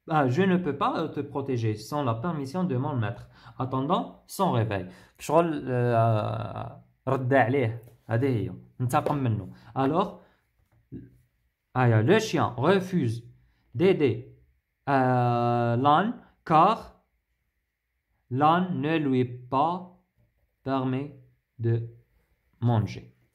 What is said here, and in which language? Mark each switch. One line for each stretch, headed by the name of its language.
French: je ne peux pas te protéger sans la permission de mon maître attendant son réveil.
Arabic: شغل رد عليه، هذه هي انتقم منه.
French: alors le chien refuse d'aider l'âne car l'âne ne lui pas permet de manger.